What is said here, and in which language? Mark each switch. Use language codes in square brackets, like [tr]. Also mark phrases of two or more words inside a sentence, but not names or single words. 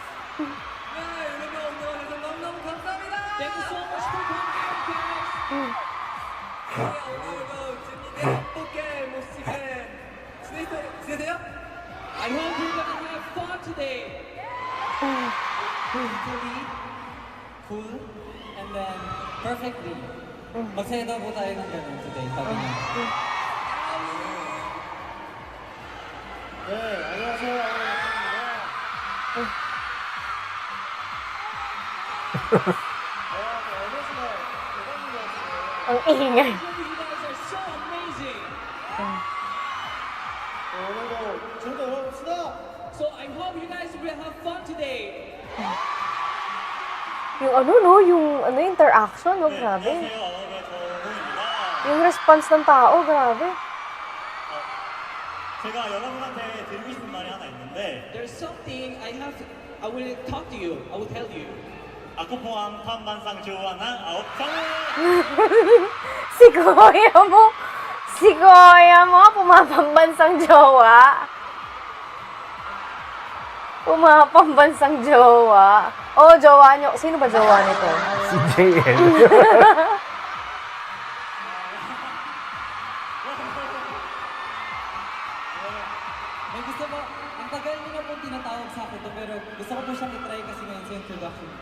[en] Thank you so much for coming, guys. I hope you're gonna have fun today. Mentally, cool, and then perfectly. [tl] Magsaya daw po tayo ng ganun today, sabi niya. [ko] 네, 안녕하세요. [tl] Ang ingay. [en] You guys are so amazing. [ko] 오늘도 즐거워 봅시다. [en] So I hope you guys will have fun today. [tl] Yung ano, no? Yung ano, interaction, no? Grabe. [ko] 안녕하세요. 네, 저 호입니다. [tl] Yung response ng tao, grabe. [ko] 제가 여러분한테 드리고 싶은 말이 하나 있는데 [en] There's something I will talk to you. I will tell you. 아쿠포항 탐반상 조하나 아홉상 [tl] Si Kuya mo, pumapambansang jowa. Pumapambansang jowa. Oh, jowa nyo. Sino ba jowa nito? Si JL. May gusto po, ang tagal niyo na po tinatawag sa akin to, pero gusto ko po siyang itry kasi ngayon sa introduction ko.